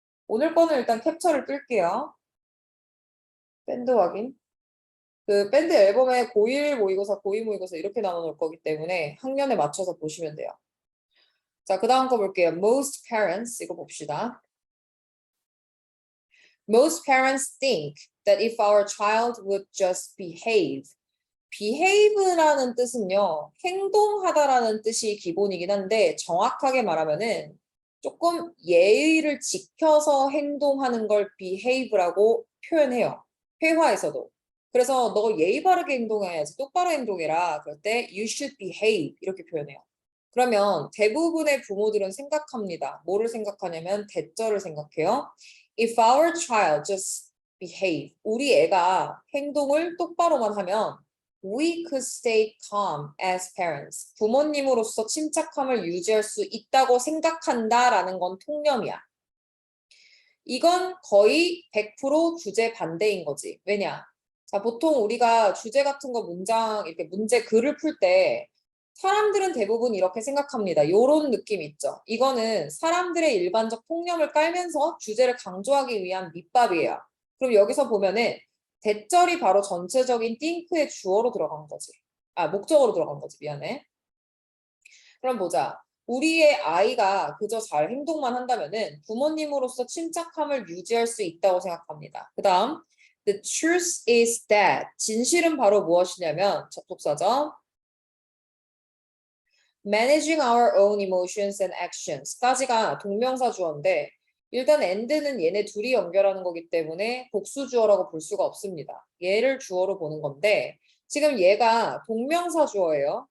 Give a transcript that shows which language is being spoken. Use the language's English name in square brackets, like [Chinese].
[Korean] 오늘 거는 일단 캡처를 뜰게요. 밴드 확인. 그 밴드 앨범에 고1 모의고사, 고2 모의고사 이렇게 나눠놓을 거기 때문에 학년에 맞춰서 보시면 돼요. 자, 그 다음 거 볼게요. [English] Most parents, [Korean] 이거 봅시다. [English] Most parents think that if our child would just behave. [Korean] behave라는 뜻은요, 행동하다라는 뜻이 기본이긴 한데 정확하게 말하면은 조금 예의를 지켜서 행동하는 걸 behave라고 표현해요. 회화에서도. 그래서 너 예의 바르게 행동해야지, 똑바로 행동해라. 그럴 때 [English] you should behave [Korean] 이렇게 표현해요. 그러면 대부분의 부모들은 생각합니다. 뭐를 생각하냐면 대절을 생각해요. [English] If our child just behave, [Korean] 우리 애가 행동을 똑바로만 하면 [English] we could stay calm as parents. [Korean] 부모님으로서 침착함을 유지할 수 있다고 생각한다라는 건 통념이야. 이건 거의 100% 주제 반대인 거지. 왜냐? 자, 보통 우리가 주제 같은 거 문장, 이렇게 문제 글을 풀 때 사람들은 대부분 이렇게 생각합니다. 요런 느낌 있죠. 이거는 사람들의 일반적 통념을 깔면서 주제를 강조하기 위한 밑밥이에요. 그럼 여기서 보면은 대절이 바로 전체적인 think의 주어로 들어간 거지. 아, 목적어로 들어간 거지. 미안해. 그럼 보자. 우리의 아이가 그저 잘 행동만 한다면은 부모님으로서 침착함을 유지할 수 있다고 생각합니다. [English] 그 다음, the truth is that. [Korean] 진실은 바로 무엇이냐면, 접속사죠. [English] managing our own emotions and actions [Korean] 까지가 동명사 주어인데 일단 and는 얘네 둘이 연결하는 거기 때문에 복수 주어라고 볼 수가 없습니다. 얘를 주어로 보는 건데 지금 얘가 동명사 주어예요.